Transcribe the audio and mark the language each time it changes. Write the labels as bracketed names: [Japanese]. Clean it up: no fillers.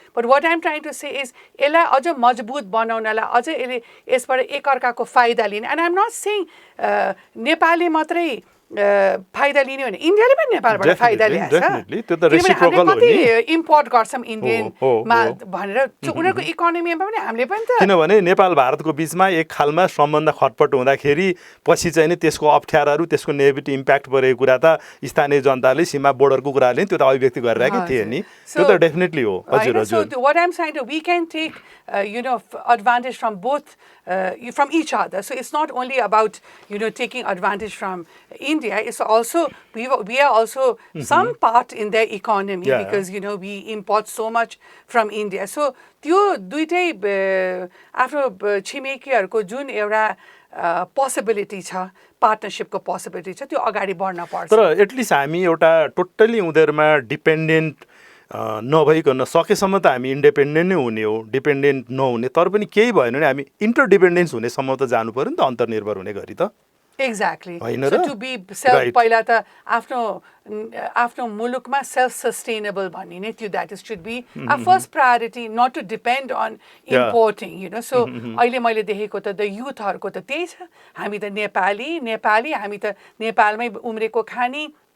[English] But what I'm trying to say is, [Nepali] यसलाई अझ मजबुत बनाउनलाई अझ यसबाट एकअर्काको फाइदा लिने [English] and I'm not saying [Nepali] नेपालले मात्रै फाइदा लिने हो भने इन्डियाले पनि नेपालबाट फाइदा ल्याएछ किनभने हामीले कति इम्पोर्ट गर्छौँ इन्डियनमा भनेर उनीहरूको इकोनोमीमा पनि हामीले पनि त किनभने नेपाल भारतको बिचमा एक खालमा सम्बन्ध खटपट हुँदाखेरि पछि चाहिँ नि त्यसको अप्ठ्याराहरू त्यसको नेगेटिभ इम्प्याक्ट परेको कुरा त स्थानीय जनताले सीमा बोर्डरको कुराले त्यो त अभिव्यक्ति गरिरहेकै थिए नि त्यो त डेफिनेटली हो हजुर हजुर [English] so what I'm saying is we can take advantage from both from each other so it's not only about taking advantage from India it's also we are also some part in their economy because we import so much from India so [Nepali] त्यो दुईटै आफ्नो छिमेकीहरूको जुन एउटा possibility छ पार्टनरशिपको possibility छ त्यो अगाडि बढ्न पर्छ तर एटलिस्ट हामी एउटा टोटली उनीहरूमा डिपेन्डेन्ट नभइकन सकेसम्म त हामी इन्डिपेन्डेन्ट नै हुने हो डिपेन्डेन्ट नहुने तर पनि केही भएन भने हामी इन्टरडिपेन्डेन्स हुनेसम्म त जानु पर्यो नि त अन्तर्निर्भर हुने गरी त [English] Exactly. So to be [Nepali] पहिला त आफ्नो मुलुकमा self sustainable भन्ने नै त्यो [English] that should be our first priority not to depend on importing so [Nepali] अहिले मैले देखेको त the youthहरूको त त्यही छ हामी त नेपाली हामी त नेपालमै उम्रेको खानी